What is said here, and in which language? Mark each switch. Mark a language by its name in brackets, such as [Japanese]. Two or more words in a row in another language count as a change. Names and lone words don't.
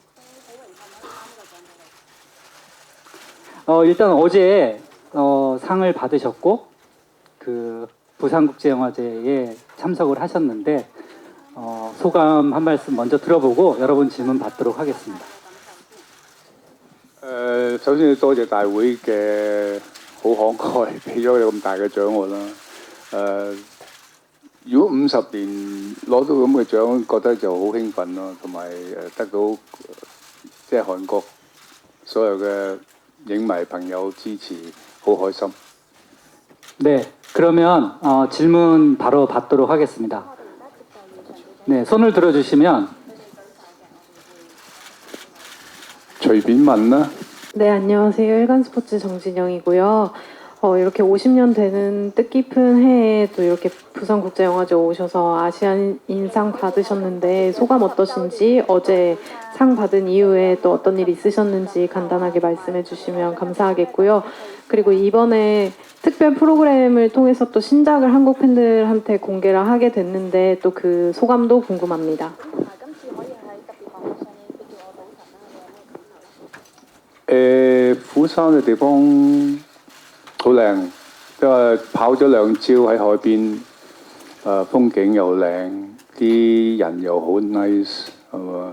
[Korean] 일단 어제 상을 받으셨고 그 부산국제영화제에 참석을 하셨는데 소감 한 말씀 먼저 들어보고 여러분 질문 받도록 하겠습니다. [Cantonese] 首先要多謝大會嘅好慷慨，俾咗你咁大嘅獎我啦。如果50年攞到咁嘅獎，覺得就好興奮咯，同埋得到即係韓國所有嘅影迷朋友支持，好開心。 [Korean] 네, 그러면 질문 바로 받도록 하겠습니다. 네, 손을 들어주시면 [Cantonese] 隨便問啦。 [Korean] 네, 안녕하세요. 일간스포츠 정진영이고요. 이렇게 50년 되는 뜻깊은 해에 또 이렇게 부산국제영화제 오셔서 아시안 인상 받으셨는데 소감 어떠신지, 어제 상 받은 이후에 또 어떤 일 있으셨는지 간단하게 말씀해 주시면 감사하겠고요. 그리고 이번에 특별 프로그램을 통해서 또 신작을 한국 팬들한테 공개를 하게 됐는데 또 그 소감도 궁금합니다. [Cantonese] 釜山嘅地方好靚，因為跑咗2朝喺海邊，風景又靚，啲人又好 nice， 係嘛？